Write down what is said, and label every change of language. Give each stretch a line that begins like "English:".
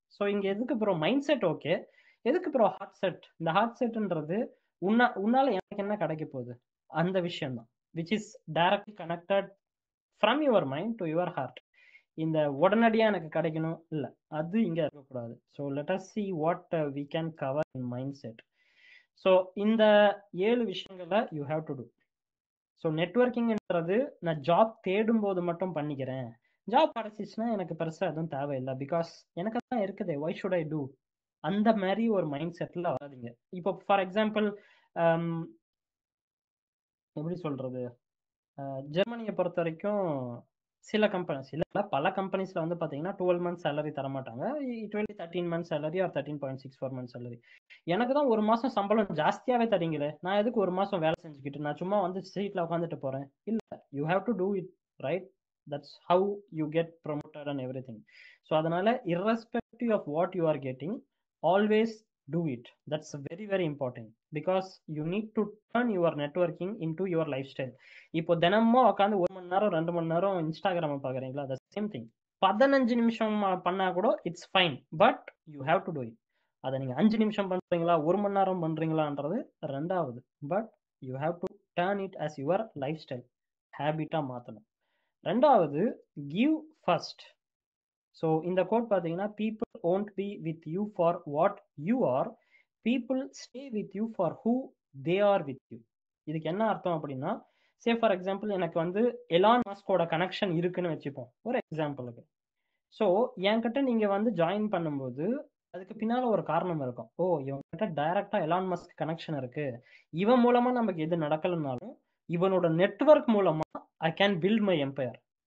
Tamil: So இங்க எதுக்கு bro mind set? Okay, எதுக்கு ப்ரோ ஹார்ட் செட்? இந்த ஹார்ட் செட்ன்றது உன்னால எனக்கு என்ன கிடைக்க போகுது அந்த விஷயம் தான்,
English: Which is directly connected from your mind to your heart.
Tamil: இந்த உடனடியா எனக்கு கிடைக்கணும் இல்ல, அது இங்க இருக்கக்கூடாது.
English: So let us see what we can cover in mindset.
Tamil: So இந்த 7 விஷயங்களை you have to two. So நெட்வொர்க்கிங்ன்றது நான் ஜாப் தேடும் போது மட்டும் பண்ணிக்கிறேன், ஜாப் கிடைச்சிச்சுன்னா எனக்கு பெருசா எதுவும் தேவையில்லை, பிகாஸ் எனக்கு தான் இருக்குது,
English: why should I do?
Tamil: அந்த மாதிரி ஒரு மைண்ட் செட்ல வராதீங்க. இப்போ ஃபார் எக்ஸாம்பிள் எப்படி சொல்றது, ஜெர்மனியை பொறுத்த வரைக்கும் சில கம்பெனிஸ் இல்ல பல கம்பெனிஸ்ல வந்து பாத்தீங்கன்னா 12 மந்த்ஸ் சேலரி தர மாட்டாங்க.
English: it will 13 months salary
Tamil: R 13.64 months salary. எனக்கு தான் ஒரு மாசம் சம்பளம் ஜாஸ்தியாவே தரீங்களே, நான் எதுக்கு ஒரு மாசம் வேலை செஞ்சுக்கிட்டு நான் சும்மா வந்து சீட்ல உட்காந்துட்டு போறேன்? இல்ல,
English: You have to do it, right? That's how you get promoted and everything.
Tamil: So அதனால
English: irrespective of what you are getting, always do it. That's very very important because you need to turn your networking into your lifestyle.
Tamil: இப்போ தினமும் உட்காந்து 1 மணி நேரம் 2 மணி நேரம் Instagram பாக்குறீங்களா,
English: the same thing.
Tamil: 15 நிமிஷம் பண்ணா கூட
English: It's fine, but you have to do it.
Tamil: அதை நீங்க 5 நிமிஷம் பண்றீங்களா 1 மணி நேரம் பண்றீங்களான்றது ரெண்டாவது,
English: but you have to turn it as your lifestyle,
Tamil: ஹேபிட்டா மாத்தணும். ரெண்டாவது,
English: give first. So
Tamil: இந்த கோட் பார்த்தீங்கன்னா,
English: people won't be with you for what you are, people stay with you for who they are with you.
Tamil: இதுக்கு என்ன அர்த்தம் அப்படின்னா, say for example எனக்கு வந்து எலான் மஸ்கோட கனெக்ஷன் இருக்குன்னு வச்சுப்போம் ஒரு எக்ஸாம்பிளுக்கு. ஸோ என்கிட்ட நீங்க வந்து ஜாயின் பண்ணும்போது அதுக்கு பின்னால ஒரு காரணம் இருக்கும். ஓ, இவன்கிட்ட டைரக்டா எலான் மஸ்க் கனெக்ஷன் இருக்கு, இவன் மூலமா நமக்கு எது நடக்கலனாலும் இவனோட நெட்வொர்க் மூலமா I can build my empire.